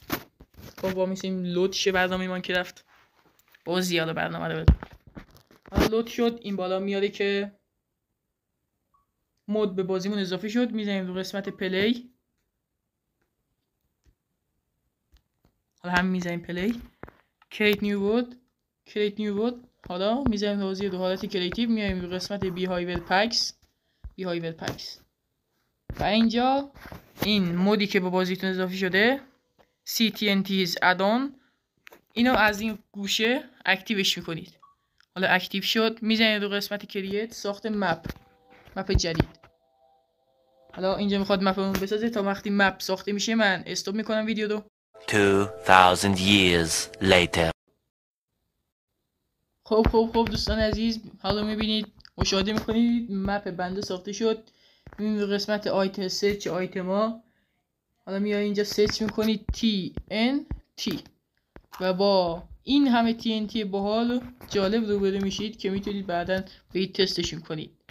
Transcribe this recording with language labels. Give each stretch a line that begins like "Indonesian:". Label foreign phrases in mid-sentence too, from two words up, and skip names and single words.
Persian: خب با میسیم لود شه برنامه ماینکرافت. زیاده برنامه رو لود شد. این بالا میاره که مود به بازیمون اضافه شد. میزنیم رو قسمت پلی. حالا هم میزنیم پلی.
English: create new world.
Persian: حالا میزنیم بازی رو حالت کریتیو. میایم رو قسمت
English: behavior packs
Persian: و اینجا این مودی که به بازیتون اضافه شده CTNT's add-on، اینو از این گوشه اکتیوش میکنید. حالا اکتیو شد. میزنید رو قسمت کریت، ساخت مپ جدید. حالا اینجا میخواد مپمون بسازه. تا وقتی مپ ساخته میشه من استاپ میکنم ویدیو رو.
English: 2000 years later.
Persian: خب دوستان عزیز، حالا میبینید مشاهده میکنید مپ بنده ساخته شد. میبینید قسمت آیتم سرچ آیتما. حالا میای اینجا سرچ میکنید TNT و با این همه TNT باحال جالب روبرو میشید که میتونید بعداً برید تستشون کنید.